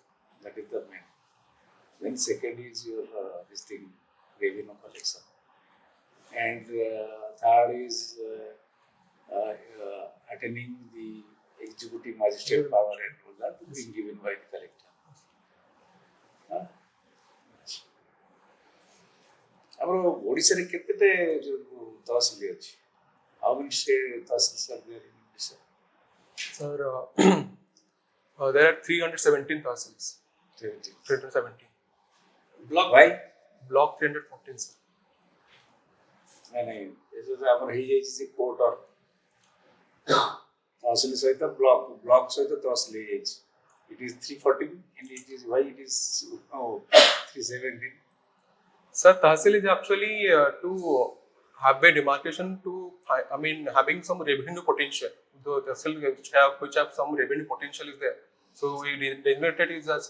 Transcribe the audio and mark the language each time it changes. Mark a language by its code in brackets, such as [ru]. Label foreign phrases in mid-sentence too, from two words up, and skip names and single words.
[en] That is the main. Then second is your this thing revenue collection, and third is attaining the executive magistrate power and all that being given by the collector. [or] ଆମର ଓଡ଼ିଶାରେ କେତେଟା ତହସିଲ ଅଛି? [en] How many ତହସିଲ are there in Odisha? Sir, there are 317 Tahsils. 317. block Why? Block 314, sir. [or] ନାଇଁ ଆମର ହେଇଯାଇଛି ଯେ କୋର୍ଟ ତହସିଲ ସହିତ ବ୍ଲକ ସହିତ ତହସିଲ ହେଇଯାଇଛି. [en] It is 314 and it is why it is 317. Sir, Tahsil is actually to have a demarcation to, I mean, having some revenue potential. The cell which have some revenue potential is there. So we designated it as